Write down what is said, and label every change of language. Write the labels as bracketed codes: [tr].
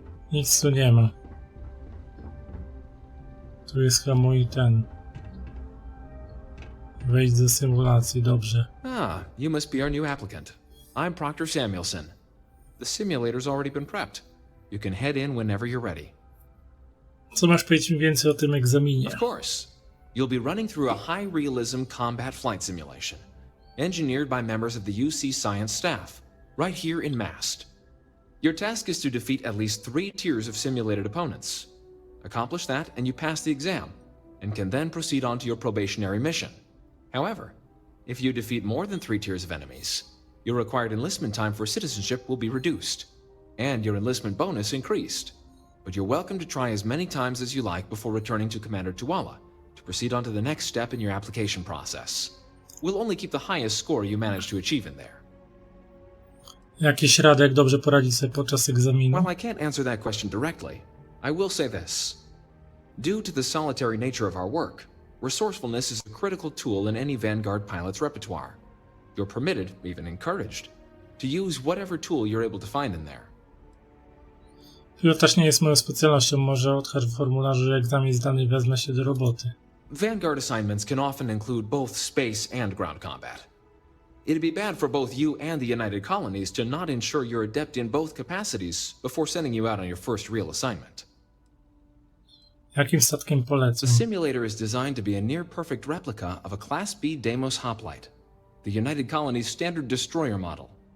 [pl] Nic tu nie ma. Tu jest chyba mój ten. Wejdź do symulacji, dobrze. [en] You must be our new applicant. I'm Proctor Samuelson. The simulator's already been prepped. You can head in whenever you're ready. [pl] Co masz powiedzieć mi więcej o tym egzaminie? [en] Of course. You'll be running through a high-realism combat flight simulation, engineered by members of the UC science staff. right here in Mast. Your task is to defeat at least 3 tiers of simulated opponents. Accomplish that and you pass the exam, and can then proceed on to your probationary mission. However, if you defeat more than 3 tiers of enemies, your required enlistment time for citizenship will be reduced, and your enlistment bonus increased. But you're welcome to try as many times as you like before returning to Commander Tuala to proceed on to the next step in your application process. We'll only keep the highest score you manage to achieve in there. [pl] Jakieś rady, jak dobrze poradzić sobie podczas egzaminu? [en] While I can't answer that question directly, I will say this. Due to the solitary nature of our work, resourcefulness is a critical tool in any Vanguard pilot's repertoire. You're permitted, even encouraged, to use whatever tool you're able to find in there. [pl] Pilotaż nie jest moją specjalnością, może odkaż w formularzu, że egzamin zdany i wezmę się do roboty. [en] Vanguard assignments can often include both space and ground combat. It'd be bad for both you and the United Colonies to not ensure you're adept in both capacities before sending you out on your first real assignment. [pl] Jakim statkiem polecam? [en] The simulator is designed to be a near-perfect replica of a Class B Deimos hoplite, the United Colony's standard destroyer model.